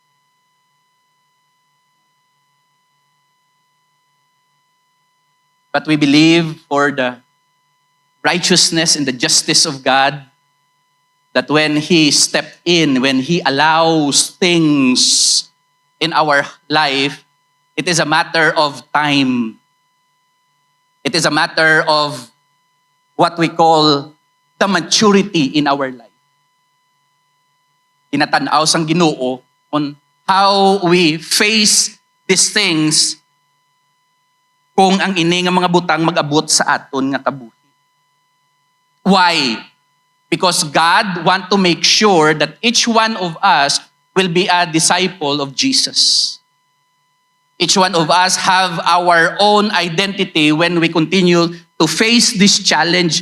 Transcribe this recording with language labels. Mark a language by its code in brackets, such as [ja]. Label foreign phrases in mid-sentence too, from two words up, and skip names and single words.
[en] But we believe for the righteousness and the justice of God, that when He stepped in, when He allows things in our life, it is a matter of time. It is a matter of what we call the maturity in our life. [hil] Tinatanaw sang Ginoo [en] on how we face these things [hil] kung ang ini nga mga butang mag-abot sa aton nga kabuhi. [en] Why? Because God wants to make sure that each one of us will be a disciple of Jesus. Each one of us have our own identity when we continue to face this challenge.